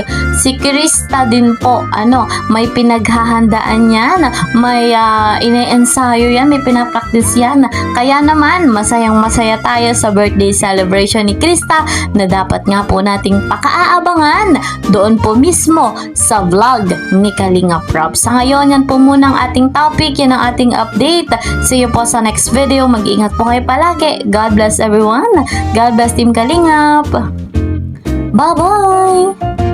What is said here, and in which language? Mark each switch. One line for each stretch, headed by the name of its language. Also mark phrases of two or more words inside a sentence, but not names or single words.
Filipino: Si Krista din po, ano, may pinaghahandaan yan, may ine-ensayo yan, may pinapractice yan. Kaya naman, masayang masaya tayo sa birthday celebration ni Krista na dapat nga po nating pakaabangan doon po mismo sa vlog ni Kalingap Rob. Sa ngayon, yan po muna ang ating topic, yan ang ating update.
English: See you
Filipino: po sa
English: next video.
Filipino: Mag-iingat po kayo palagi.
English: God bless everyone. God bless Team Kalingap. Bye-bye!